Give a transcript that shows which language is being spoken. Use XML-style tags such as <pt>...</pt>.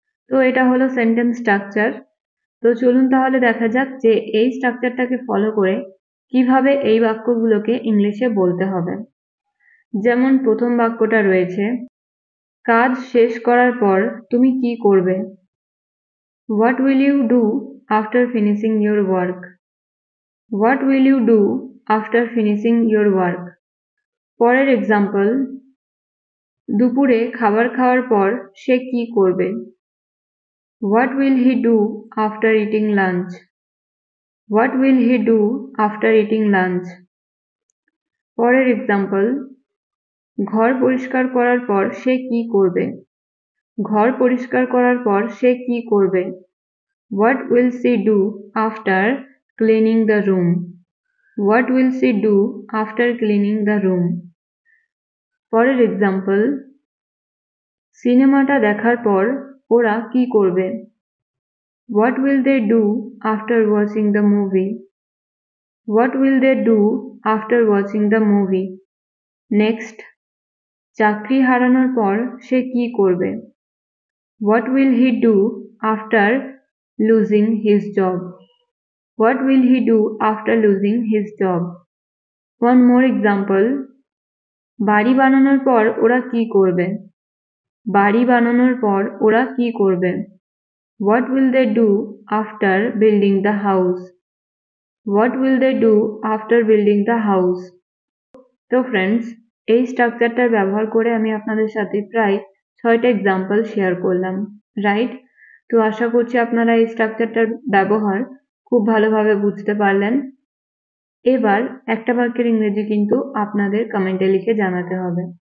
<bn>তো এটা হলো সেন্টেন্স স্ট্রাকচার। তো চলুন তাহলে দেখা যাক যে এই স্ট্রাকচারটাকে ফলো করে কিভাবে এই বাক্যগুলোকে ইংলিশে বলতে হবে। যেমন প্রথম বাক্যটা রয়েছে, কাজ শেষ করার পর তুমি কি করবে?</bn> <en>What will you do after finishing your work? What will you do after finishing your work?</en> <bn>পরের এক্সাম্পল, দুপুরে খাবার খাওয়ার পর সে কি করবে?</bn> <en>What will he do after eating lunch? What will he do after eating lunch?</en> <bn>পরের example, ঘর পরিষ্কার করার পর সে কি করবে? ঘর পরিষ্কার করার পর সে কি করবে?</bn> <en>What will she do after cleaning the room? What will she do after cleaning the room?</en> <bn>পরের এক্সাম্পল, সিনেমাটা দেখার পর ওরা কি করবে?</bn> <en>What will they do after watching the movie? What will they do after watching the movie?</en> <bn>Next, চাকরি হারানোর পর সে কি করবে?</bn> <en>What will he do after losing his job? What will he do after losing his job? One more example,</en> <bn>বাড়ি বানানোর পর ওরা কি করবে? বাড়ি বানানোর পর ওরা কি করবে?</bn> <en>What will they do after building the house? What will they do after building the house?</en> <bn>তো ফ্রেন্ডস, এই স্ট্রাকচারটা ব্যবহার করে আমি আপনাদের সাথে প্রায় 6টা এক্সাম্পল শেয়ার করলাম, রাইট? তো আশা করছি আপনারা এই স্ট্রাকচারটার ব্যবহার খুব ভালোভাবে বুঝতে পারলেন। এবার একটা বাক্যের ইংরেজি কিন্তু আপনাদের কমেন্টে লিখে জানাতে হবে।</bn>